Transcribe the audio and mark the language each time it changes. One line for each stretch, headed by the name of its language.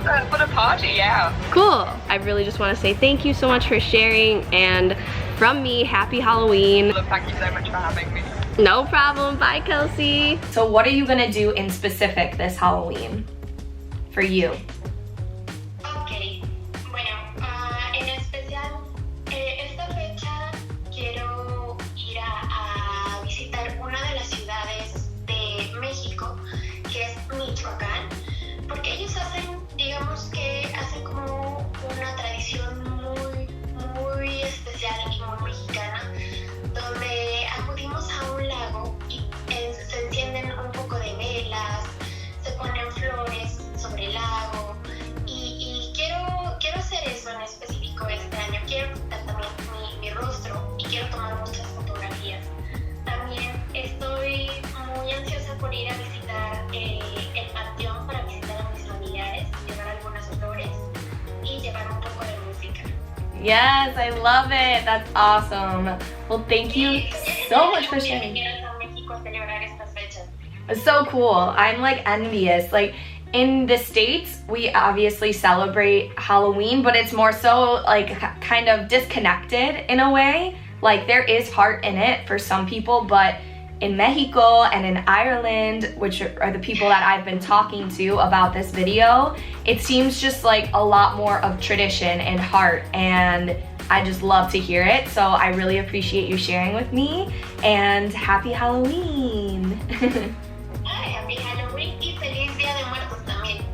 English: For the party, yeah. Cool. I really just want to say thank you so much for sharing, and from me, happy Halloween. Well, thank you so much for having me. No problem. Bye, Kelsey. So what are you gonna do in specific this Halloween for you?
Spanish: Ok, bueno, en especial esta fecha quiero ir a visitar una de las ciudades de México, que es Michoacán, porque ellos hacen, digamos que hacen como una tradición muy especial y muy mexicana, donde acudimos a un lago y se encienden un poco de velas, se ponen flores sobre el lago y quiero hacer eso en específico este año. Quiero pintar también mi rostro y quiero tomar muchas fotografías. También estoy muy ansiosa por ir a visitar el panteón para visitar a mis familiares, llevar algunas flores y llevar un poco de música.
English: Yes, I love it. That's awesome. Well, thank you so much for sharing.
Spanish: Quiero a México a celebrar estas fechas.
English: It's so cool. I'm like envious. Like in the States, we obviously celebrate Halloween, but it's more so like kind of disconnected in a way. Like there is heart in it for some people, but in Mexico and in Ireland, which are the people that I've been talking to about this video, it seems just like a lot more of tradition and heart, and I just love to hear it. So I really appreciate you sharing with me, and happy Halloween.
Spanish: Ay,
English: happy Halloween
Spanish: y feliz Día de Muertos también.